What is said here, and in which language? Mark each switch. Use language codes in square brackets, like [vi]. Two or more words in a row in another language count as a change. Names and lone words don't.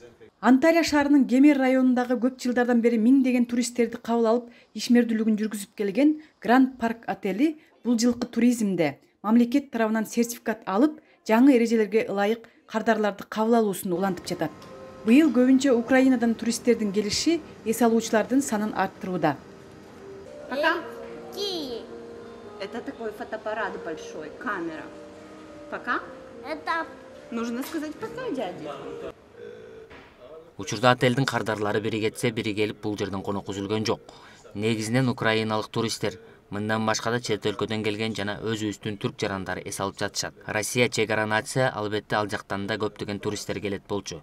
[ky] Анталия шаарынын Кемер районундагы көп жылдардан бери миңдеген туристтерди кабыл алып, ишмердүүлүгүн жүргүзүп келген Гранд Парк отели бул жылкы туризмде мамлекет тарабынан сертификат алып, жаңы эрежелерге ылайык кардарларды кабыл алуусун улантып жатат. Быйыл көбүнчө Украинадан туристтердин келиши эс алуучулардын санын арттырууда. [ru] Это такой фотоаппарат большой, камера. Пока? Это нужно сказать пока, дядя. [ky] Учурда отелдин кардарлары бири кетсе, бири келип бул жерден конок үзүлгөн жок. Негизинен украиналык туристтер, мындан башка да чет өлкөдөн келген жана өзүбүздүн түрк жарандары эс алып жатышат. Россия чек ара нация, албетте ал жактан да көптөгөн туристтер келет болчу.